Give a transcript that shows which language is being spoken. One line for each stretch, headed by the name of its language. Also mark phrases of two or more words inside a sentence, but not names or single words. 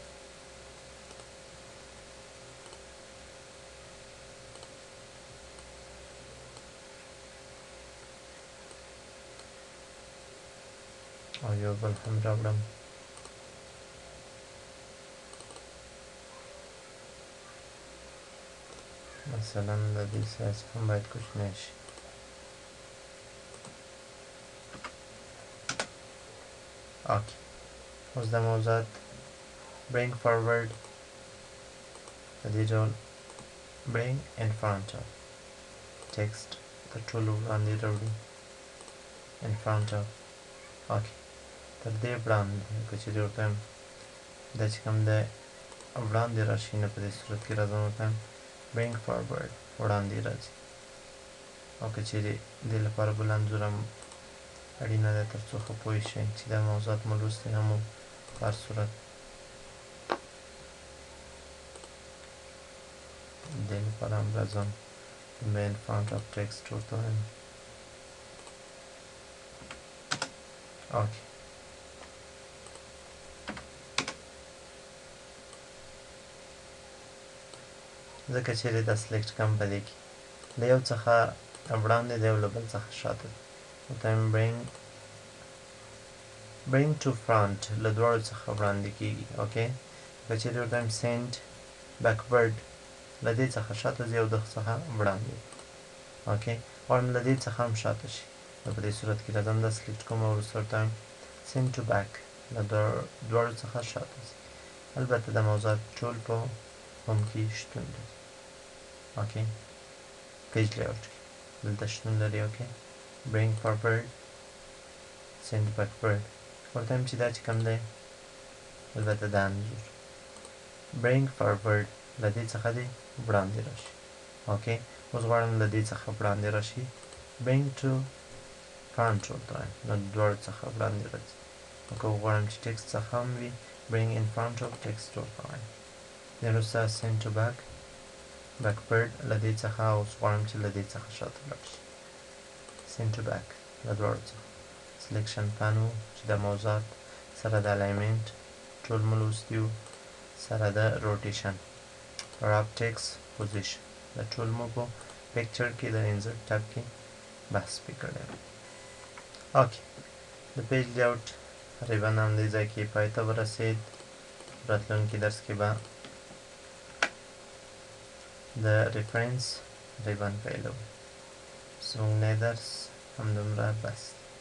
Pashto: او یو بل هم راوړم مثلا د دې سایز هم باید کوچنی شي. اوکې اوس دا موضوعات
English: bring forward
Pashto: په دې ډول
English: bring in front of text
Pashto: تر ټولو وړاندې راوړي
English: in front of.
Pashto: اوکې تر دې وړاندې که چیرې ورته وایم دا چې کوم دی وړاندې راشي نو په دې صورت کې راځم ورته وایم
English: bring forward
Pashto: وړاندې راځي. او که چیرې دې لپاره بل انځور هم اړینه ده تر څو ښه پوه شئ چې دا موضوعات مو لوستي هم وو په هر صورت. دې لپاره هم راځم
English: in front of text
Pashto: ورته وایم اوکې ځکه چیرې دا سلیکټ کوم په دې کې د یو څخه وړاندې دی او له بل څخه شاته دی ورته
English: bring to front
Pashto: له دواړو څخه وړاندې کیږي اوکې که چیرې ورته
English: send backward
Pashto: له دې څخه شاته ځي او د څخه وړاندې اوکې غواړم له دې څخه هم شاته شي نو په دې صورت کې راځم دا سلیکټ کوم او وروسته ورته
English: send to back
Pashto: له دواړو څخه شاته ځي البته د موضوعات ټول په هوم کې شتون لري اوکې
English: page layout
Pashto: کې دلته شتون لري اوکې
English: bring forward send
Pashto: backward ورته وایم چې دا چې کوم دی البته دا انځور
English: bring forward
Pashto: له دې څخه دې وړاندې راشي اوکې اوس غواړم له دې څخه وړاندې راشي
English: bring to front
Pashto: ورته وایم له دواړو څخه وړاندې راځي او که غواړم چې ټکسټ څخه هم وي
English: bring in front of text
Pashto: ورته وایم بیا وروسته
English: send to back backward
Pashto: له دې څخه اوس غواړم چې له دې څخه شاته لاړ شي
English: send to back
Pashto: له دواړو څخه
English: selection plan
Pashto: و چې د موضوعات سره د الاینمنټ ټول مو لوستي وو سره د روټیشن
English: wrap text position
Pashto: د ټول مو په پکچر کې د
English: insert tab
Pashto: کې بحث پې کړی و اوکې د
English: page layout
Pashto: تقریبا همدې ځای کې پای ته ورسېد راتلونکي درس کې به د ریفرنس تقریبا پیلوو زموږ نه درس همدومره بس